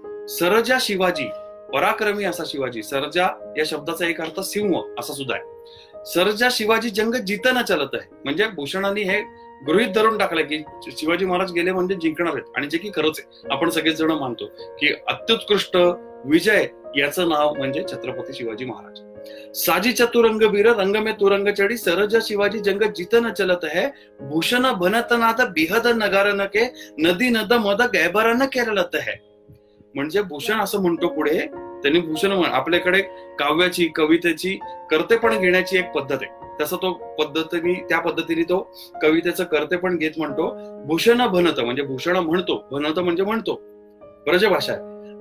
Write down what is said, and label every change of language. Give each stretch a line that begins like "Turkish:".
Marathi: सरजा शिवाजी, पराक्रमी असा शिवाजी. सरजा या शब्दाचा एक अर्थ सिंह असा सुद्धा आहे. सरजा शिवाजी जंग जितना चलत आहे, म्हणजे भूषणांनी हे गृहीत धरून टाकलं की शिवाजी महाराज गेले म्हणजे जिंकणार आहेत, आणि जे की खरंच आहे. आपण सगळेच जण मानतो की अत्युत्कृष्ट विजय याचं नाव म्हणजे छत्रपती शिवाजी महाराज.
Braj: साजी चतुरंग वीर रंग में तुरंग चढ़ी, सरजा शिवाजी जंग जितन चलत है, भूषण बनत नाद बिहद नगार न के, नदी नद मद गैबर न केरलत है.
Marathi: म्हणजे भूषण असं म्हणतो पुढे त्यांनी. भूषण आपल्याकडे काव्याची कवितेची कर्तेपण घेण्याची एक पद्धत आहे, तसं त्या पद्धतीने तो कवितेचं कर्तेपण घेत म्हणतो. भूषण भनत म्हणजे भूषण म्हणतो, भनत म्हणजे म्हणतो, ब्रजभाषा आहे.